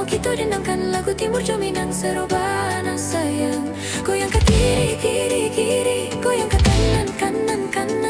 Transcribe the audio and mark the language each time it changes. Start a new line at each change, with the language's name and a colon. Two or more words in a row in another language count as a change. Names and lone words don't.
Minangkabau: dendangkan lagu timur Jo Minang serobana sayang.
Indonesian: Goyang ke kiri, kiri, kiri, goyang ke kanan, kanan, kanan.